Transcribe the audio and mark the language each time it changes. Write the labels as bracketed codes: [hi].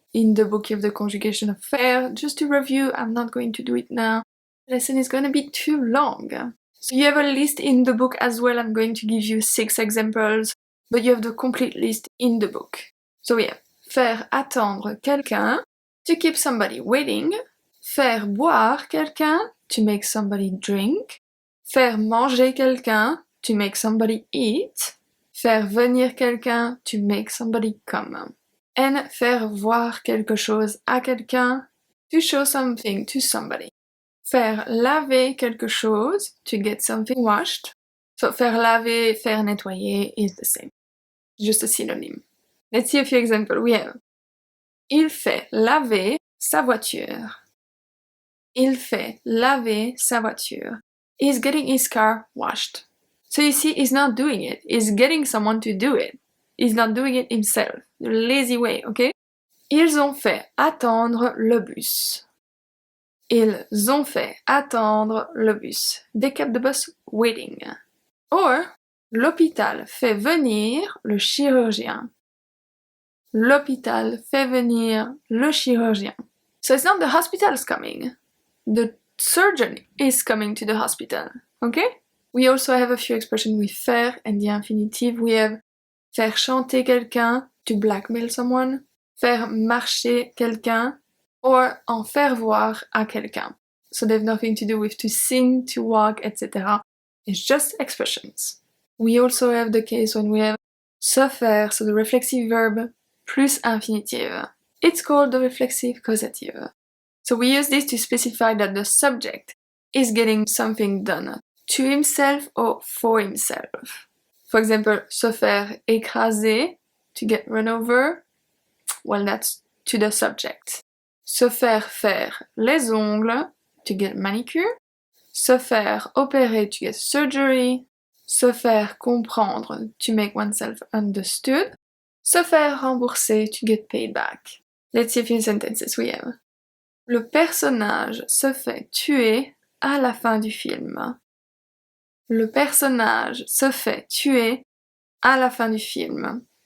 [en] In the book you have the conjugation of faire. Just to review, I'm not going to do it now. The lesson is going to be too long. So you have a list in the book as well. I'm going to give you 6 examples, but you have the complete list in the book. So we have [fr] faire attendre quelqu'un, [en] to keep somebody waiting. [fr] Faire boire quelqu'un, [en] to make somebody drink. [fr] Faire manger quelqu'un, [en] to make somebody eat. [fr] Faire venir quelqu'un, [en] to make somebody come. And [fr] faire voir quelque chose à quelqu'un, [en] to show something to somebody. [fr] Faire laver quelque chose, [en] to get something washed. So faire laver, faire nettoyer is the same. Just a synonym. Let's see a few examples. We have [fr] il fait laver sa voiture. Il fait laver sa voiture. [en] He's getting his car washed. So you see, he's not doing it. He's getting someone to do it. He's not doing it himself. The lazy way, okay? [fr] Ils ont fait attendre le bus. Ils ont fait attendre le bus. [en] They kept the bus waiting. Or, [fr] l'hôpital fait venir le chirurgien. L'hôpital fait venir le chirurgien. [en] So it's not the hospital's coming. The surgeon is coming to the hospital. Okay? We also have a few expressions with faire and the infinitive. We have [fr] faire chanter quelqu'un, [en] to blackmail someone, [fr] faire marcher quelqu'un, [en] or [fr] en faire voir à quelqu'un. [en] So they have nothing to do with to sing, to walk, etc. It's just expressions. We also have the case when we have se faire, so the reflexive verb, plus infinitive. It's called the reflexive causative. So we use this to specify that the subject is getting something done to himself or for himself. For example, [fr] se faire écraser, [en] to get run over, well, that's to the subject. [fr] Se faire les ongles, [en] to get manicure. [fr] Se faire opérer, [en] to get surgery. [fr] Se faire comprendre, [en] to make oneself understood. [fr] Se faire rembourser, [en] to get paid back. Let's see a few sentences we have. [fr] Le personnage se fait tuer à la fin du film. Le personnage se fait tuer à la fin du film.